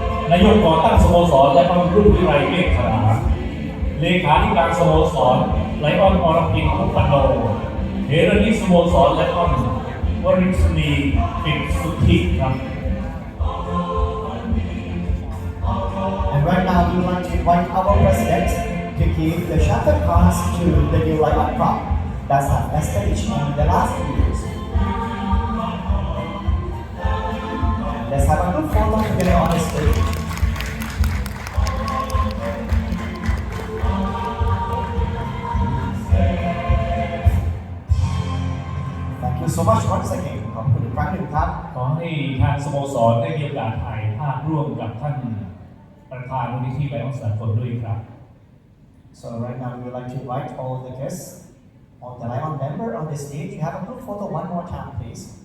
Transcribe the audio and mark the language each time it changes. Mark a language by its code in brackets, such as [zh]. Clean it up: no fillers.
[th] นายกก่อตั้งสโมสรและรุ่นวิไลเมฆขลาเลขาธิการสโมสรไลออนอรพินทุพโนเฮรนิสโมสรไลออนวริศนีปิดสุทธิครับ [en] And right now we would like to invite our president to give the shutter pass to the new Lion Club that has established in the last few years. Let's have a group photo together on the stage. Thank you so much once again. [th] ขอบคุณอีกครั้งหนึ่งครับ ขอให้ทางสโมสรได้มีโอกาสถ่ายภาพร่วมกับท่านประธานมูลนิธิไลออนสากลด้วยครับ [en] So right now we would like to invite all the guests on the Lion member on the stage. You have a group photo one more time, please.